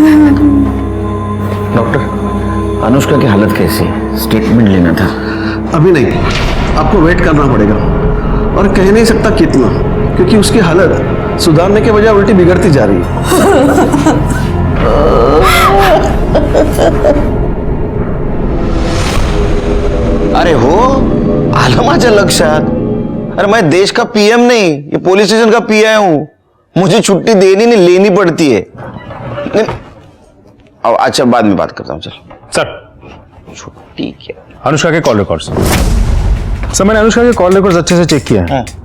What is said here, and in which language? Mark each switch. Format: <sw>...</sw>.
<hi>Doctor, Anushka की हालत कैसी है? स्टेटमेंट लेना था। अभी नहीं, आपको वेट करना पड़ेगा, और कह नहीं सकता कितना, क्योंकि उसकी हालत सुधारने के बजाय उल्टी बिगड़ती जा रही है।</hi> <mr>अरे हो, आलं माझ्या लक्षात।</mr> <hi>अरे मैं देश का पीएम नहीं, ये पुलिस स्टेशन का पीआई हूं। मुझे छुट्टी देनी नहीं, लेनी पड़ती है। नहीं, अच्छा बाद में बात करता हूं। चल सर, छुट्टी क्या? अनुष्का के कॉल रिकॉर्ड्स। सर मैंने अनुष्का के कॉल रिकॉर्ड्स अच्छे से चेक किया है।</hi>